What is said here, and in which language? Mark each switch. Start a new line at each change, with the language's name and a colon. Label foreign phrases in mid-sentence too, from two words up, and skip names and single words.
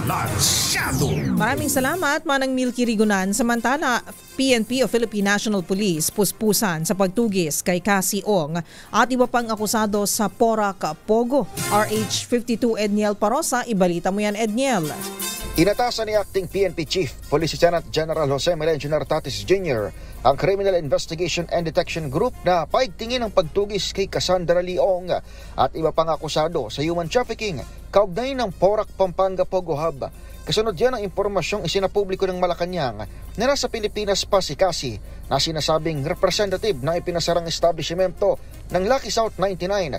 Filipino: Maraming salamat, Manang Milky Rigunan. Samantala, PNP o Philippine National Police puspusan sa pagtugis kay Cassie Ong at iba pang akusado sa Porac Pogo. RH52 Edniel Parosa, ibalita mo yan, Edniel. Inatasan ni Acting PNP Chief Police Lieutenant General Jose Melencio Nartatis Jr. ang Criminal Investigation and Detection Group na paigtingin ang pagtugis kay Cassandra Leong at iba pang akusado sa
English: human trafficking
Filipino: kaugnay ng Porac Pampanga Pogo Hub. Kasunod yan ang impormasyong isinapubliko ng Malacanang na nasa Pilipinas pa si Cassie na sinasabing representative ng ipinasarang establishmento ng Lucky South 99.